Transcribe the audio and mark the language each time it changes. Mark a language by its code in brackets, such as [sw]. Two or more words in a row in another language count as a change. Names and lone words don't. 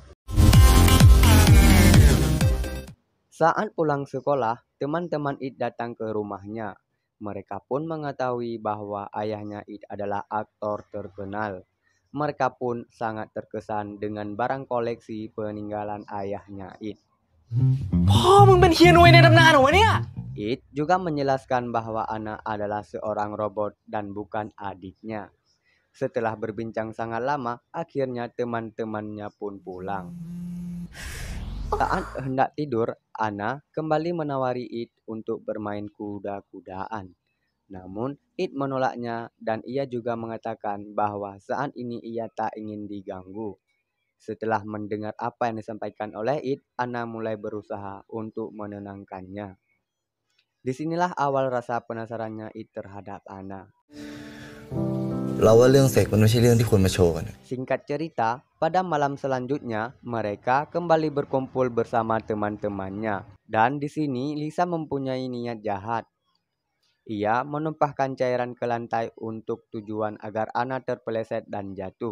[id] Saat pulang sekolah, teman-teman It datang ke rumahnya. Mereka pun mengetahui bahwa ayahnya It adalah aktor terkenal. Mereka pun sangat terkesan dengan barang koleksi peninggalan ayahnya It. [th] พ่อมึงเป็นเฮียนวยในตำนานเหรอวะเนี่ย [id] It juga menjelaskan bahwa Ana adalah seorang robot dan bukan adiknya. Setelah berbincang sangat lama, akhirnya teman-temannya pun pulang. Saat hendak tidur, Ana kembali menawari It untuk bermain kuda-kudaan. Namun, It menolaknya dan ia juga mengatakan bahwa saat ini ia tak ingin diganggu. Setelah mendengar apa yang disampaikan oleh It, Ana mulai berusaha untuk menenangkannya. Disinilah awal rasa penasarannya It terhadap Ana. [th] เราว่าเรื่องเซ็กมันไม่ใช่เรื่องที่ควรมาโชว์กัน [id] Singkat cerita, pada malam selanjutnya mereka kembali berkumpul bersama teman-temannya. Dan di sini Lisa mempunyai niat jahat. Ia menumpahkan cairan ke lantai untuk tujuan agar Anna terpeleset dan jatuh.